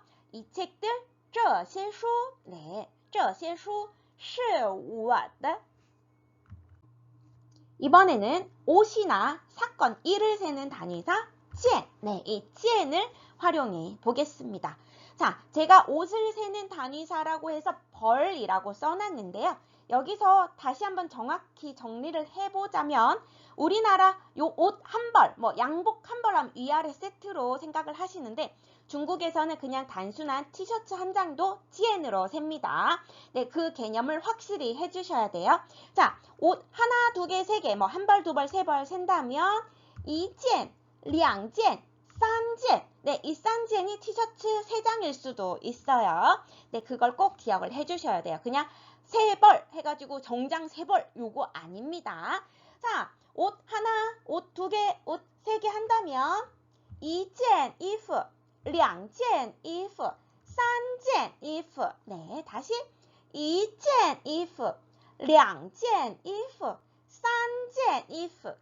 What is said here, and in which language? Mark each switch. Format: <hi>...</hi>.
<ko>이 책들</ko> <zh>这些书 네, 这些书是我的.</zh> <ko>이번에는 옷이나 사건, 일을 세는 단위사 件. 네, 이 件을 활용해 보겠습니다. 자, 제가 옷을 세는 단위사라고 해서 벌이라고 써놨는데요. 여기서 다시 한번 정확히 정리를 해보자면 우리나라 요 옷 한 벌, 뭐 양복 한 벌 하면 위아래 세트로 생각을 하시는데 중국에서는 그냥 단순한 티셔츠 한 장도 件으로 셉니다. 네, 그 개념을 확실히 해주셔야 돼요. 자, 옷 하나, 두 개, 세 개, 뭐 한 벌, 두 벌, 세 벌 센다면</ko> <zh>一件, 两件, 三件.</zh> <ko>네, 이 三件이 티셔츠 세 장일 수도 있어요. 네, 그걸 꼭 기억을 해주셔야 돼요. 그냥 세 벌 해가지고 정장 세 벌 요거 아닙니다. 자, 옷 하나, 옷 두 개, 옷 세 개 한다면</ko> <zh>一件衣服, 两件衣服, 三件衣服.</zh> <ko>네, 다시</ko> <zh>一件衣服, 两件衣服, 三件衣服.</zh>